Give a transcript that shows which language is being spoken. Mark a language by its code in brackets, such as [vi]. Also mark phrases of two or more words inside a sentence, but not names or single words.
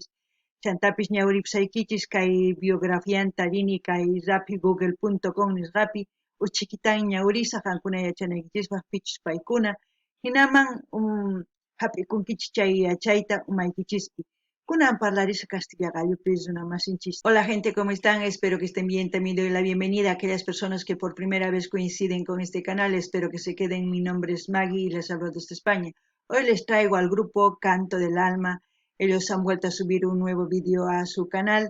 [qu] Chantapis ñawripsaykichis kay biografianta rini kay rapi google.com nisqapi uchikitan ñawrisa qankuna yachanaykichispas pichus paykuna. Hinaman hap'ikunkichis chay yachayta umaykichispi. Kunan parlaris Castilla Gallupis una masinchis. [es] Hola gente, ¿cómo están? Espero que estén bien. También doy la bienvenida a aquellas personas que por primera vez coinciden con este canal. Espero que se queden. Mi nombre es Maggie y les hablo desde España. Hoy les traigo al grupo Canto del Alma. Ellos han vuelto a subir un nuevo vídeo a su canal.